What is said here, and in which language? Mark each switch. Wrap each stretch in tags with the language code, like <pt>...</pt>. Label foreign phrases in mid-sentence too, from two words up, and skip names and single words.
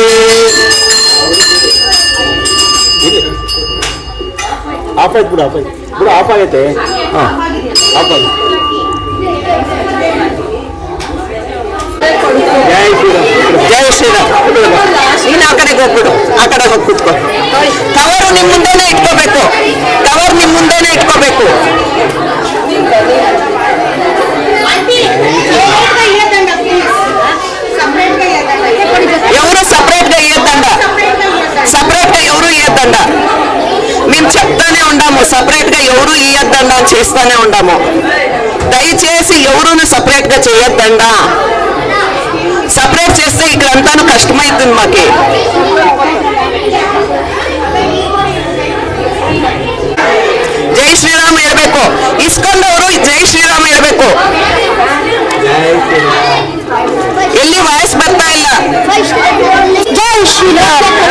<kn>ಆಫ್ ಆಯ್ತು ಬಿಡು, ಆಫ್ ಆಗೈತೆ. ಹಾಂ ಆಫ್ ಆಗಿ. ಜೈ ಶ್ರೀರಾಮ್. ನೀನು ಆ ಕಡೆಗೆ ಹೋಗ್ಬಿಡು, ಆ ಕಡೆಗೆ ಹೋಗಿ ಕೂತ್ಕೊ. ಕವರು ನಿಮ್ಮ ಮುಂದೆನೇ ಇಟ್ಕೋಬೇಕು,</kn> <te>ఎవరు సపరేట్గా ఇయ్యద్దండ మేము చెప్తానే ఉండాము, సపరేట్గా ఎవరు ఇయ్యద్దండ అని చేస్తానే ఉండాము. దయచేసి ఎవరును సపరేట్గా చేయొద్దండ. సపరేట్ చేస్తే ఇక్కడంతాను కష్టమవుతుంది మాకి.</te> <kn>ಜೈ ಶ್ರೀರಾಮ್ ಇರಬೇಕು, ಇಸ್ಕೊಂಡವರು ಜೈ ಶ್ರೀರಾಮ್ ಇರಬೇಕು. ಎಲ್ಲಿ ವಾಯ್ಸ್ ಬರ್ತಾ ಇಲ್ಲ. ಜೈ ಶ್ರೀರಾಮ್.</kn>